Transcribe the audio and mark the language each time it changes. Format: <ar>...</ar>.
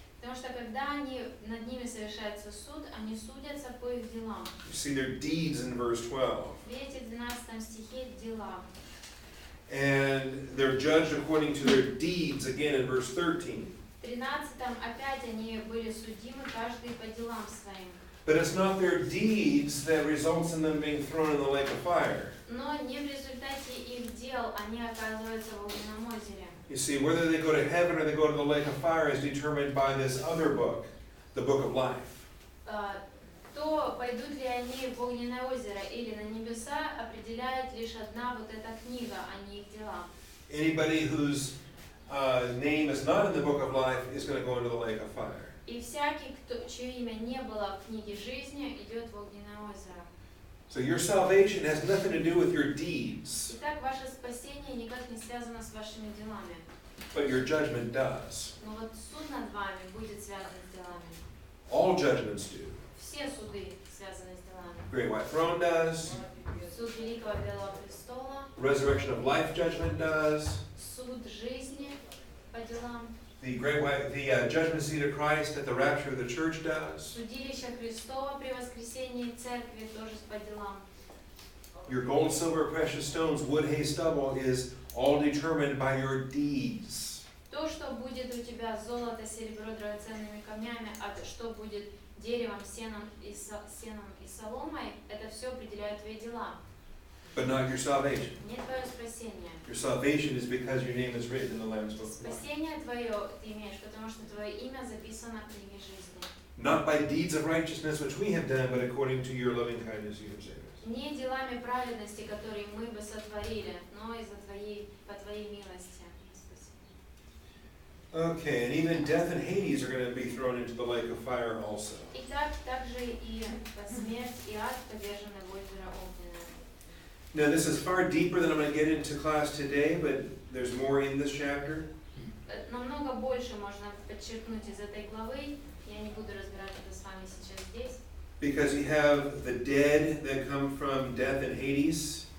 <ru>Потому что когда над ними совершается суд, они судятся по их делам.</ru> <en>You see their deeds in verse 12.</en> <ru>Видите, в 12 стихе дела.</ru> <en>And they're judged according to their deeds again in verse 13.</en> <ru>В 13 опять они были судимы каждый по делам своим.</ru> <en>But it's not their deeds that results in them being thrown in the lake of fire.</en> <ru>Но не в результате их дел они оказываются в огненном озере.</ru> <en>You see, whether they go to heaven or they go to the lake of fire is determined by this other book, the book of life.</en> <ru>То пойдут ли они в огненное озеро или на небеса, определяет лишь одна вот эта книга, а не их дела.</ru> <en>Anybody whose name is not in the book of life is going to go into the lake of fire.</en> <ru>И всякий, чье имя не было в книге жизни, идет в огненное озеро.</ru> <en>So your salvation has nothing to do with your deeds,</en> <ru>Итак, ваше спасение никак не связано с вашими делами.</ru> <en>but your judgment does.</en> <ru>Но вот суд над вами будет связан с делами.</ru> <en>All judgments do.</en> <ru>Все суды связаны с делами.</ru> <en>Great White Throne does.</en> <ru>Суд Великого Белого Престола,</ru> <en>Resurrection of Life judgment does.</en> <ru>суд жизни по делам,</ru> <en>The judgment seat of Christ at the rapture of the church does.</en> <ru>судилище Христова при воскресении церкви тоже по делам.</ru> <en>Your gold, silver, precious stones, wood, hay, stubble is all determined by your deeds.</en> <ru>То, что будет у тебя золото, серебро, драгоценными камнями, а что будет деревом, сеном и соломой, это все определяют твои дела.</ru> <en>But not your salvation.</en> <ru>Не твое спасение.</ru> <en>Your salvation is because your name is written in the Lamb's book of life.</en> <ru>Спасение твое ты имеешь, потому что твое имя записано в книге жизни.</ru> <en>Not by deeds of righteousness which we have done, but according to your loving kindness you have saved us.</en> <ru>Не делами праведности, которые мы бы сотворили, но по твоей милости.</ru> <en>Okay, and even death and Hades are going to be thrown into the lake of fire also.</en> <ru>Итак, также и смерть и ад повержены в озеро огненное.</ru> <en>Now this is far deeper than I'm going to get into class today, but there's more in this chapter.</en> <ru>Намного больше можно подчеркнуть из этой главы. Я не буду разбирать это с вами сейчас здесь.</ru> <en>Because you have the dead that come from death and Hades.</en>